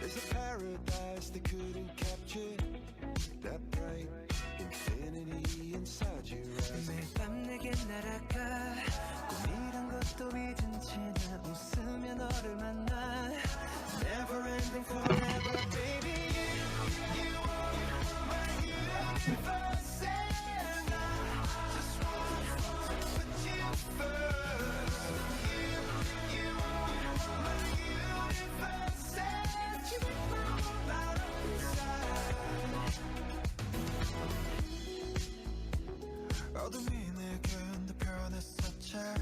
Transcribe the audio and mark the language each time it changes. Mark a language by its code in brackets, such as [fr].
[en] paradise they couldn't capture that bright infinity inside your eyes. [ko] 매일 밤 내게 날아가 꿈이란 것도 잊은 채 나 웃으며 너를 만나. [en] Never ending forever, baby. You are my universe, and I just want to put you first. You are my universe, and you make my whole light up inside. [ko] 어둠이 내게 더 변했었지.